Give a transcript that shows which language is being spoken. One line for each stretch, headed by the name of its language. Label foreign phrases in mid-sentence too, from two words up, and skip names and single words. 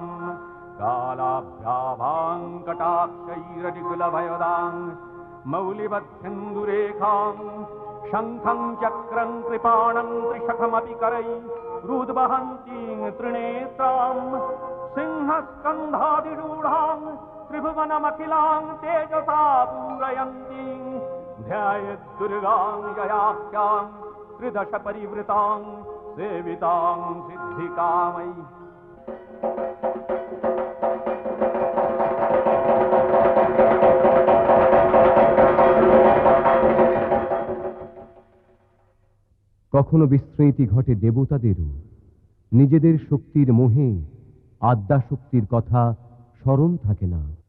Sanskrit: कालाभ्याभां कटाक्षैरनिकुलभयदां मौलिवत्सिन्धुरेखां शङ्खं चक्रं कृपाणं त्रिशखमपि करै रुद्वहन्तीं त्रिनेत्रां सिंहस्कन्धादिरूढां त्रिभुवनमखिलां तेजसा पूरयन्तीं ध्यायेद्दुर्गां ययाख्यां त्रिदश परिवृतां सेवितां सिद्धिकामयी।
Bangla: কখনো বিস্মৃতি ঘটে দেবতাদেরও। নিজেদের শক্তির মোহে আদ্যা শক্তির কথা স্মরণ থাকে না।